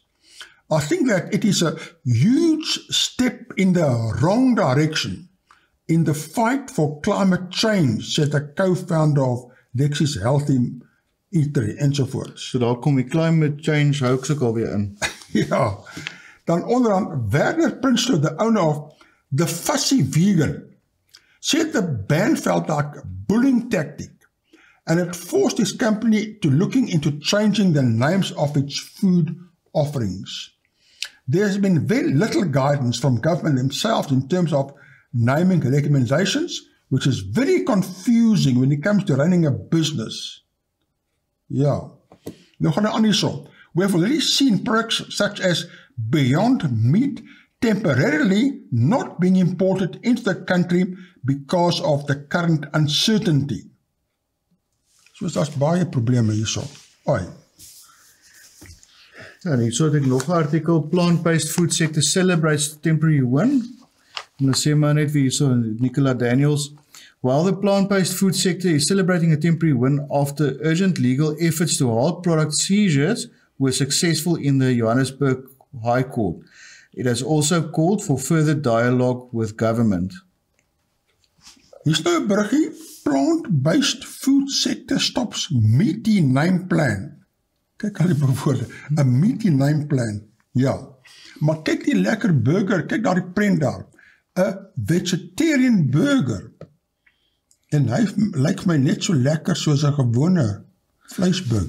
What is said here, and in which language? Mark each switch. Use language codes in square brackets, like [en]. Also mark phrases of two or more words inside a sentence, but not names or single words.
[en] I think that it is a huge step in the wrong direction in the fight for climate change, said the co-founder of Dexys Healthy Eatery ensovoorts. [af] So daar kom die [en] climate change hoax [af] ook alweer in. Ja, dan onderaan Werner Prinsloo, [en] the owner of The Fussy Vegan, said the ban felt like a bullying tactic and it forced his company to looking into changing the names of its food offerings. There has been very little guidance from government themselves in terms of naming recommendations, which is very confusing when it comes to running a business. [af] Ja, nou gaan aan hierso. [en] We have already seen products such as Beyond Meat temporarily not being imported into the country because of the current uncertainty. [af] So daar's baie probleme hierso. Oi. Ja, en hierso het ek nog 'n artikel, [en] Plant-Based Food Sector Celebrates Temporary Win. [af] En dan sê maar net wie hierso, Nicola Daniels, [en] while the plant-based food sector is celebrating a temporary win after urgent legal efforts to halt product seizures were successful in the Johannesburg High Court, it has also called for further dialogue with government. [af] Hier's nou 'n bruggie, [en] plant-based food sector stops meaty name plan. [af] Kyk al die woorde, 'n [en] meaty name plan. [af] Ja, maar kyk die lekker burger, kyk daar die prent daar. [en] 'n vegetarian burger. [af] En hy lyk my net so lekker soos 'n gewone vleisburger.